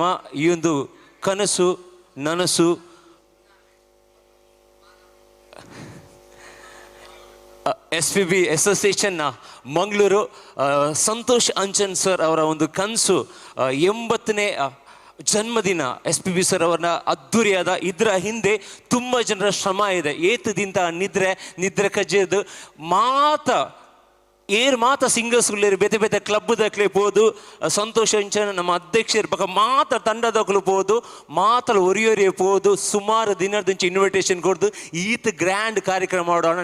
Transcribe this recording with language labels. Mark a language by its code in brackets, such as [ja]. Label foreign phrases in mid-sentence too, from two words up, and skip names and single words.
[kn] ಈ ಒಂದು ಕನಸು ನನಸು SPB ಅಸೋಸಿಯೇಷನ್ ಮಂಗಳೂರು ಸಂತೋಷ್ ಅಂಚನ್ ಸರ್ ಅವರ ಒಂದು ಕನಸು 80ನೇ ಜನ್ಮದಿನ SPB ಸರ್ ಅವರನ್ನ ಅದ್ಧೂರಿಯಾದ. ಇದರ ಹಿಂದೆ ತುಂಬ ಜನರ ಶ್ರಮ ಇದೆ. [tcy] ಏತದಿಂದ ನಿದ್ರೆ ಕಜ್ಜೆದು ಮಾತ ಸಿಂಗರ್ಸ್ಗಳು ಬೇತೆ ಬೇತೆ ಕ್ಲಬ್ದಕ್ಲೆ ಹೋದು, ಸಂತೋಷ್ ಅಂಚನ್ ನಮ್ಮ ಅಧ್ಯಕ್ಷರ ಪಕ್ಕ ಮಾತ ತಂಡದಕ್ಕಲು ಹೋದು, ಮಾತಲು ಒರಿಯೊರಿಯೇ ಹೋದು, ಸುಮಾರು ದಿನದಂಚೆ ಇನ್ವಿಟೇಷನ್ ಕೊಡ್ದು ಈತ ಗ್ರ್ಯಾಂಡ್ [kn] ಕಾರ್ಯಕ್ರಮ ಮಾಡೋಣ.